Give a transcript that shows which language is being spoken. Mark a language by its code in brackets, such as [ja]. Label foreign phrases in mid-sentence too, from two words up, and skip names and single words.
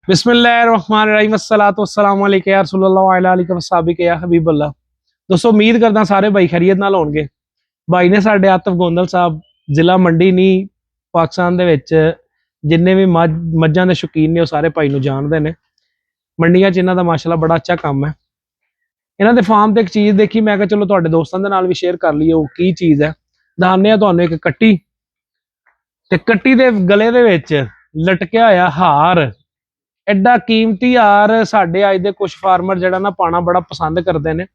[ar] بسم الله الرحمن الرحيم الصلاة والسلام عليك يا رسول الله وعلى آلك وصحبك يا حبيب الله. [pa] ਦੋਸਤੋਂ ਉਮੀਦ ਕਰਦਾ ਸਾਰੇ ਭਾਈ ਖ਼ੈਰੀਅਤ ਨਾਲ ਹੋਣਗੇ। ਭਾਈ ਨੇ ਸਾਡੇ ਆਤਿਫ਼ ਗੋਂਦਲ ਸਾਹਬ ਜ਼ਿਲ੍ਹਾ ਮੰਡੀ ਨਹੀਂ ਪਾਕਿਸਤਾਨ ਦੇ ਵਿੱਚ ਜਿੰਨੇ ਭੀ मੱਝਾਂ ਦੇ ਸ਼ੌਕੀਨ ਨੇ ਸਾਰੇ ਭਾਈ ਨੂੰ ਜਾਣਦੇ ਨੇ। ਮੰਡੀਆਂ 'ਚ ਇਹਨਾਂ ਦਾ ਮਾਸ਼ਾਅੱਲਾ ਬੜਾ ਅੱਛਾ ਕੰਮ ਹੈ। ਇਹਨਾਂ ਦੇ ਫਾਰਮ ਤੇ ਇੱਕ ਚੀਜ਼ ਦੇਖੀ, ਮੈਂ ਕਿਹਾ ਚਲੋ ਤੁਹਾਡੇ ਦੋਸਤਾਂ ਦੇ ਨਾਲ ਵੀ ਸ਼ੇਅਰ ਕਰ ਲਈਏ ਉਹ ਕੀ ਚੀਜ਼ ਹੈ। ਦਿਖਾਉਂਦੇ ਆ ਤੁਹਾਨੂੰ ਇੱਕ ਕੱਟੀ, ਤੇ ਕੱਟੀ ਦੇ ਗਲੇ ਦੇ ਵਿੱਚ ਲਟਕਿਆ ਹੋਇਆ ਹਾਰ। ਐਡਾ ਕੀਮਤੀ ਹਾਰ ਸਾਡੇ ਅੱਜ ਦੇ ਕੁਝ ਫਾਰਮਰ ਜਿਹੜਾ ਨਾ ਪਾਣਾ ਬੜਾ ਪਸੰਦ ਕਰਦੇ ਨੇ।